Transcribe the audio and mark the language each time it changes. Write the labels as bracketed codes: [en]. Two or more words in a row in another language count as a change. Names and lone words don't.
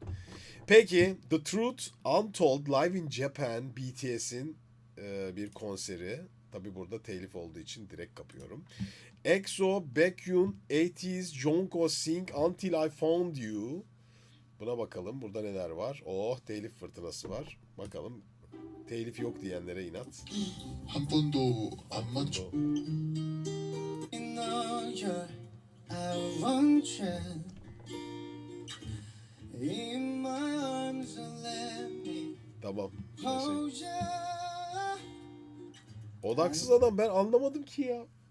[tr] Peki The Truth Untold Live in Japan BTS'in bir konseri. Tabi burada telif olduğu için direkt kapıyorum. EXO, Baekhyun, 80s, Jungkook Sing Until I Found You. Buna bakalım. Burada neler var? Oh, telif fırtınası var. Bakalım. Telif yok diyenlere inat. [ko] 한 번도 안 맞죠. [tr] Tamam. Odaksız adam ben anlamadım ki ya.